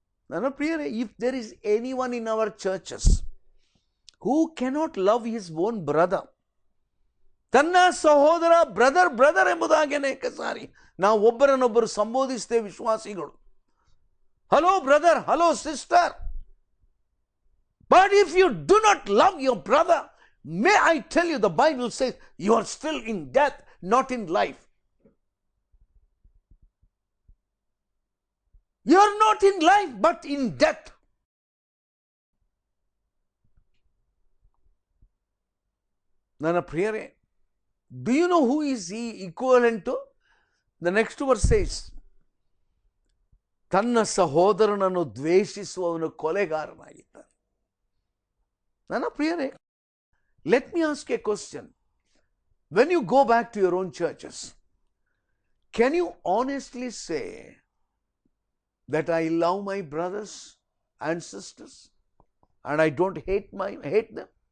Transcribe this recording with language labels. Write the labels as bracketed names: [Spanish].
[Kannada] ನನ್ನ ಪ್ರಿಯರೇ, [English] if there is any one in our churches who cannot love his own brother, [Kannada] ತನ್ನ ಸಹೋದರ brother ಎಂಬುದಾಗಿ ಅನೇಕ ಸಾರಿ ನಾವು ಒಬ್ಬರನ್ನೊಬ್ಬರು ಸಂಬೋಧಿಸ್ತೇವೆ ವಿಶ್ವಾಸಿಗಳು. [English] Hello brother, hello sister. But if you do not love your brother, may I tell you, the Bible says you are still in death, not in life. You are not in life, but in death. [Kannada] ನನ್ನ ಪ್ರಿಯರೇ, [English] do you know who is he equivalent to? The next verse says, [Kannada] ತನ್ನ ಸಹೋದರನನ್ನು ದ್ವೇಷಿಸುವವನು ಕೊಲೆಗಾರನಾಗಿದ್ದಾನೆ. ನನ್ನ ಪ್ರಿಯರೇ, [English] let me ask a question. When you go back to your own churches, can you honestly say that I love my brothers and sisters and I don't hate them?